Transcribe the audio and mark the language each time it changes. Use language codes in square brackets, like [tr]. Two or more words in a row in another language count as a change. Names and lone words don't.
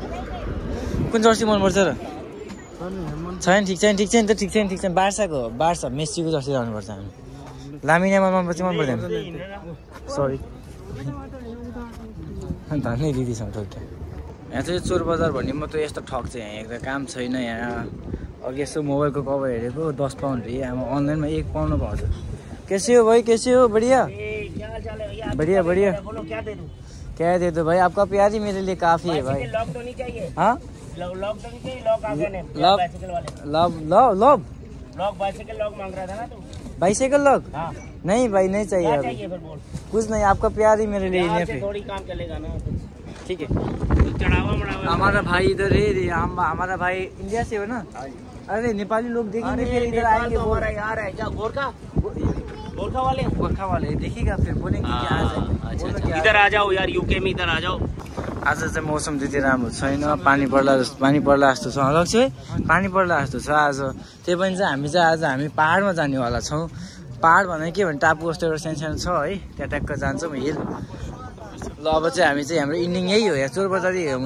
[ne] कुन जर्सी मनपर्छ र छैन ठिक छैन बार्सा मेस्सीको जर्सी लाउनुपर्छ हामी। लामिनामा मनपर्छ मन पर्दैन सरी धन्य दिदीसँग ठोक्यो। यहाँ चाहिँ चोर बजार भन्ने मात्रै यस्तो ठग छ यहाँ एकदम काम छैन। यहाँ अघि यसो मोबाइलको कभर हेरेको 10 पाउन्ड आमा अनलाइनमा 1 पाउन्ड पाउँछ। [hi] कैसे हो भाई कैसे हो बढ़िया क्या दे दो भाई आपका प्यार ही मेरे लिए काफी है भाई। हाँ बाइसाइकिल लॉक नहीं भाई नहीं चाहिए कुछ नहीं आपका प्यार ही मेरे लिए थोड़ी काम चलेगा ना ठीक है। हमारा भाई इधर है हमारा भाई इंडिया से हो ना। अरे नेपाली लोग देखेंगे फिर इधर आएंगे। हमारा यार है क्या गोरखा वाले देखिएगा फिर बोलेंगे क्या इधर आ जाओ यार यूके में इधर आ जाओ। [ne] आज चाहिँ मौसम त्यति राम्रो छैन। पानी पर्ला जस्तो छ लक्ष्य पानी पर्ला जस्तो छ आज। त्यही पनि चाहिँ हामी पहाडमा जानेवाला छौँ। पहाड भनेको के भने टापु जस्तो एउटा सानो छ है त्यहाँ ट्याक्क जान्छौँ हिल। ल अब चाहिँ हामी चाहिँ हाम्रो इन्डिङ यही हो यहाँ चोर बजार यही हो।